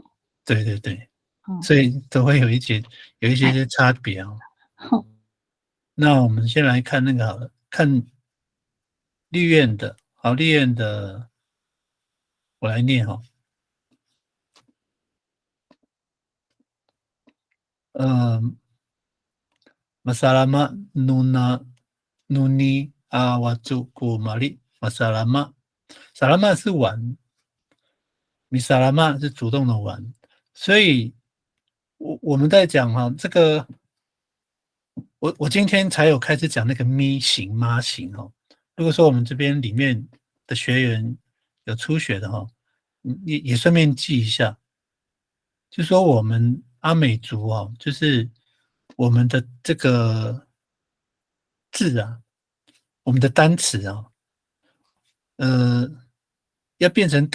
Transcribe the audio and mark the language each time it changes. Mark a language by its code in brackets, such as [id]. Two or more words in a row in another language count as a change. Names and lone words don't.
[zh] 对，所以都会有一些差别哦。那我们先来看那个好了，看立院的，好，立院的，我来念哈。Masalama [ami] nuni awatu kumari masalama salama [zh] 是玩，misalama 是主动的玩，所以我们在讲哈，这个我今天才有开始讲那个咪型妈型哦。如果说我们这边里面的学员有初学的哈，也顺便记一下，就说我们阿美族哦，就是我们的这个字啊，我们的单词啊，要变成